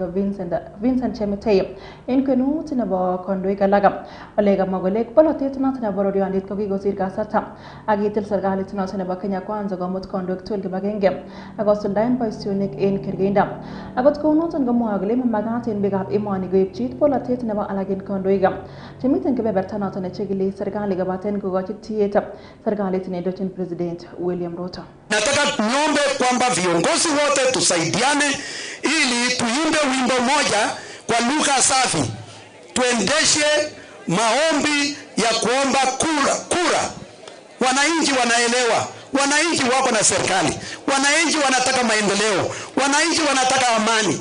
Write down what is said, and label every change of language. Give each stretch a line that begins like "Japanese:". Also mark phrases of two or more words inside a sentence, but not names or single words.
Kalenjin: Vincent Chemitei en kwenut nebo kandoik alak ole kamwa kole bolotet noton nebo bororiondit ko kikosir kasarta akitil serikalit noton nebo Kenya Kwanza komut kandoik tugul kibagenge akosuldaen boisionik en kergeindo akot kounoton komwoe kole mamagat en biikab emoni koipchi bolotet nebo alak en kandoik chemiten kebeberta noton nechigili serikali kobaten kokochi tiet serikalit neindochin President William Ruto.
Swahili: Nataka niombe kwamba viongozi wote tusaidiane ili tuimbe wimbo moja kwa lugha safi, tuendeshe maombi ya kuomba kura. Wananchi wanaelewa, wananchi wako na serikali, wananchi wanataka maendeleo, wananchi wanataka amani.